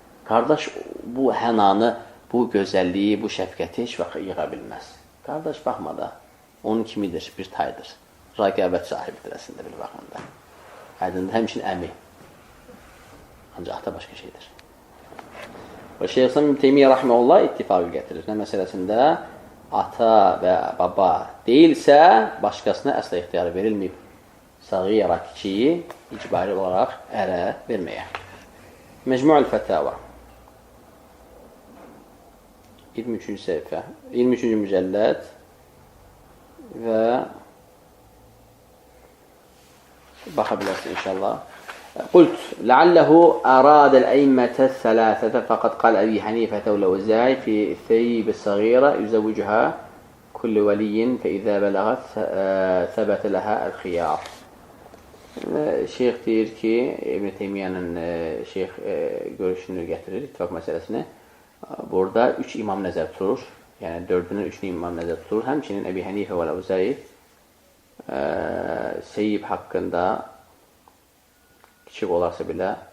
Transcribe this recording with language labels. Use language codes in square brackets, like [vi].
[az] Qardaş bu hənanı, bu gözəlliyi, bu şəfqəti heç vaxt yığa bilməz. Qardaş baxma da, onun kimidir, bir taydır. Rəqabət sahibidir əslində bir baxımda. Aydındır, həmçinin əmi. Ancaq ata başqa şeydir. Və Şeyxülislam İbn Teymiyyə rahimehullah ittifaqı gətirir. Nə məsələsində ata və baba deyilsə, başqasına əsla ixtiyarı verilməyib. Sağira kiçiyi icbari olaraq ərə verməyə. Mecmu'l Fətava 23-cü səhifə, 23-cü mücəlləd və baxa bilərsin inşallah. [ar] قلت لعله أراد الأئمة الثلاثة فقد قال أبي حنيفة والأوزاعي في الثيب الصغيرة يزوجها كل ولي فإذا بلغت ثبت لها الخيار. [az] Şeyx deyir ki, İbn Teymiyyanın şeyx görüşünü gətirir, ittifaq məsələsini. Burada 3 imam nəzər tutur. Yəni 4-ünün 3-ünü imam nəzər tutur. Həmçinin Əbi Hənifə və Əl-Əvzai Seyyib haqqında kiçik olarsa belə